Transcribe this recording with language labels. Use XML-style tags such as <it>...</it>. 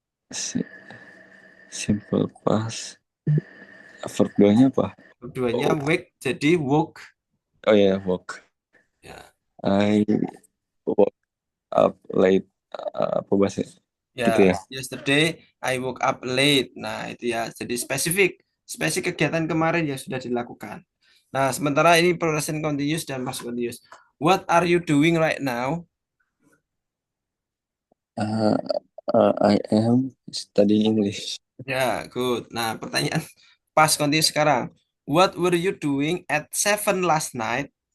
<id>si- simple past. Verb 2-nya apa? Keduanya Oh,</id> <en>wake jadi woke. oh ya, woke. Ya, I woke up late.</en> <id>Apa bahasa? Gitu ya, ya.</id> <en>yesterday I woke up late.</en> <id>Nah, itu ya. Jadi spesifik kegiatan kemarin yang sudah dilakukan. Nah, sementara ini present continuous dan past continuous.</id> <en>What are you doing right now? Uh, I am studying English. Ya, good.</en> <id>Nah, pertanyaan past continuous sekarang.</id> <en>What were you doing at 7 last night?</en>